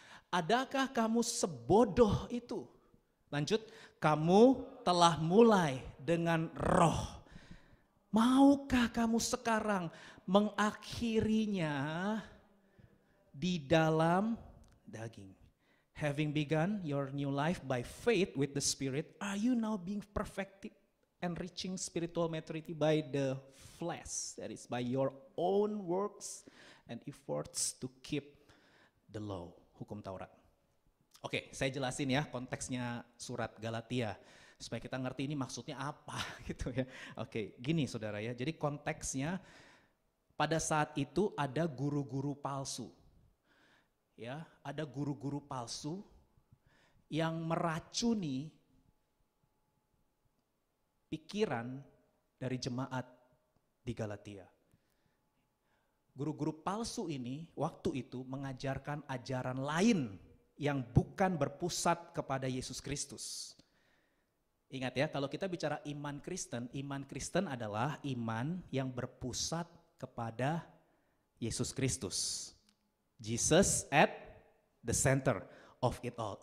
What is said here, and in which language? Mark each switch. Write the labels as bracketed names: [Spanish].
[Indonesian] Adakah kamu sebodoh itu? Lanjut, kamu telah mulai dengan roh. Maukah kamu sekarang mengakhirinya di dalam daging? [English] Having begun your new life by faith with the Spirit, are you now being perfected and reaching spiritual maturity by the flesh? That is by your own works and efforts to keep the law, [Indonesian] hukum Taurat. Oke, saya jelasin ya konteksnya surat Galatia supaya kita ngerti ini maksudnya apa gitu ya. Oke, gini saudara ya. Jadi konteksnya pada saat itu ada guru-guru palsu. Ya, ada guru-guru palsu yang meracuni pikiran dari jemaat di Galatia. Guru-guru palsu ini waktu itu mengajarkan ajaran lain yang bukan berpusat kepada Yesus Kristus. Ingat ya, kalau kita bicara iman Kristen adalah iman yang berpusat kepada Yesus Kristus. [English] Jesus at the center of it all.